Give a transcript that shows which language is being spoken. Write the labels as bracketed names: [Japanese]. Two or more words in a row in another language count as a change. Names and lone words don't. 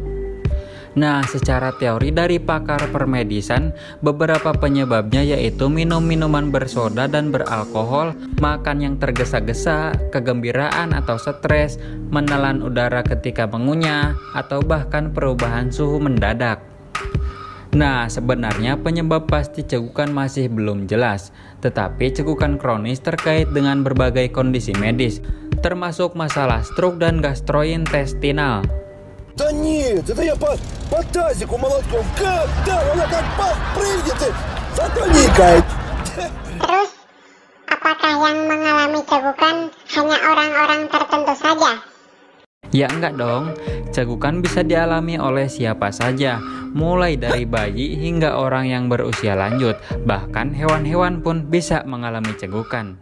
[Indonesian] Nah, secara teori dari pakar permedisan, beberapa penyebabnya yaitu minum minuman bersoda dan beralkohol, makan yang tergesa-gesa, kegembiraan atau stres, menelan udara ketika mengunyah, atau bahkan perubahan suhu mendadak. Nah, sebenarnya penyebab pasti cegukan masih belum jelas, tetapi cegukan kronis terkait dengan berbagai kondisi medis, termasuk masalah stroke dan gastrointestinal. [Russian] Да нет, это я по тазику молотком. Да, она как прыгнет и затоникает. [Indonesian] Terus, apakah yang mengalami cegukan hanya orang-orang tertentu saja? Ya enggak dong, cegukan bisa dialami oleh siapa saja, mulai dari bayi hingga orang yang berusia lanjut, bahkan hewan-hewan pun bisa mengalami cegukan.